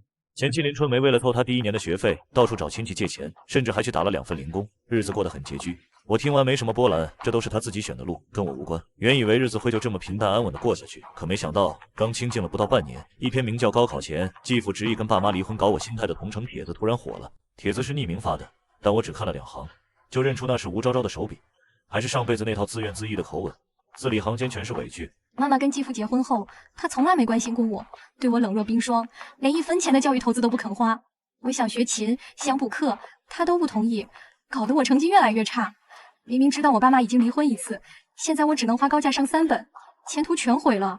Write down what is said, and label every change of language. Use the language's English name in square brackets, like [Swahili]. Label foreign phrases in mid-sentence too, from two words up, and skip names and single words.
[Chinese] 前妻林春梅為了偷他第1年的學費，到處找親戚借錢，甚至還去打了2份零工，日子過得很拮據。我聽完沒什麼波瀾，這都是他自己選的路，跟我無關。原以為日子會就這麼平淡安穩的過下去，可沒想到剛清靜了不到半年，一篇名叫《高考前繼父執意跟爸媽離婚搞我心態》的同城帖子突然火了。帖子是匿名發的，但我只看了2行，就認出那是吳昭昭的手筆，還是上輩子那套自怨自艾的口吻，字裡行間全是委屈。媽媽跟繼父結婚後，他從來沒關心過我，對我冷若冰霜，連1分錢的教育投資都不肯花。我想學琴，想補課，他都不同意，搞得我成績越來越差。明明知道我爸媽已經離婚1次，現在我只能花高價上3本，前途全毀了。